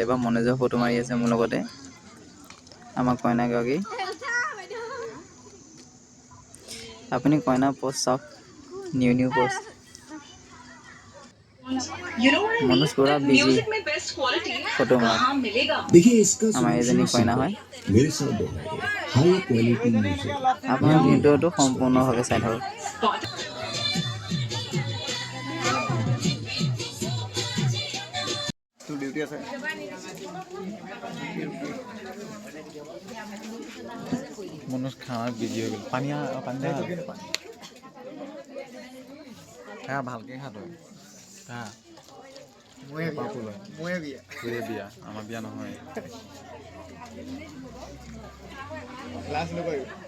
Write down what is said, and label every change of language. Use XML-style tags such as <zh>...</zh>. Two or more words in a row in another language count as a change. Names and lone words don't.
<as>এবাৰ মনোজৰ ফটো মাৰি আছে মোৰ লগতে আমাৰ কইনাগৰাকী। আপুনি কইনাৰ প'ষ্ট চাওক, নিউ প'ষ্ট। মনোজ পুৰা বিজি ফটো মাৰাত।</as> <hi>देखिए इसका</hi> <as>আমাৰ</as> <hi>सॉल्यूशन</hi> <as>এজনী কইনা</as> <hi>सिंपल</hi> <as>হয়।</as> <hi>है मेरे साथ दोहराइए</hi> <en>high quality music</en> <as>আপোনাৰ ভিডিঅ'টো সম্পূৰ্ণভাৱে চাই থাকক। তোৰ ডিউটি আছে মনোজ খানাত বিজি হৈ গ'ল পানী খা ভালকৈ খা তই খা তোৰে বিয়া আমাৰ বিয়া নহয় লাজ নকৰিবি</as>